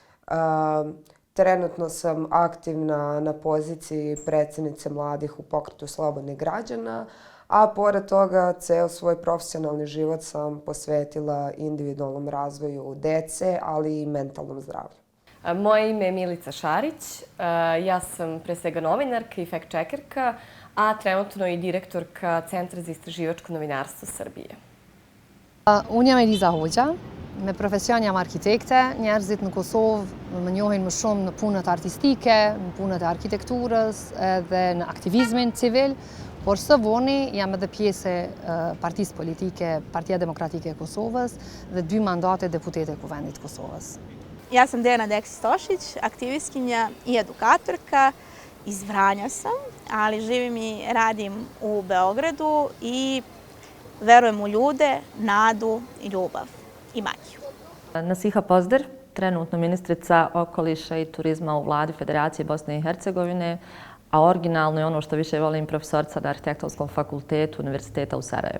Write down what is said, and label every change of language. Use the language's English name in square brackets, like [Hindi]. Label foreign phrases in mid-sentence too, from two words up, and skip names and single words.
[Serbian] Trenutno sam aktivna na poziciji predsjednice mladih u Pokretu slobodnih građana, a pored toga ceo svoj profesionalni život sam posvetila individualnom razvoju dece, ali i mentalnom zdravlju. Moje ime je Milica Šarić, ja sam pre svega novinarka i fact-checkerka, a trenutno i direktorka Centra za istraživačko novinarstvo Srbije. [Albanian] Unë jam Eliza Hoxha, me profesion jam arkitekte. Njerëzit në Kosovë më njohin më shumë në punët artistike, në punët e arkitekturës edhe në aktivizmin civil, por së voni jam edhe pjesë e partisë politike, Partia Demokratike e Kosovës dhe 2 mandate deputete Kuvendit Kosovës. [Serbian] Ja sam Dejana Deksić-Tošić, aktivistkinja i edukatorka. Iz Vranja sam, ali živim i radim u Beogradu i verujem u ljude, nadu i ljubav i magiju. [Bosnian] Nasiha Pozder, trenutno ministrica okoliša i turizma u vladi Federacije Bosne i Hercegovine, a originalno je ono što više volim, profesorica na Arhitektonskom fakultetu Univerziteta u Sarajevu.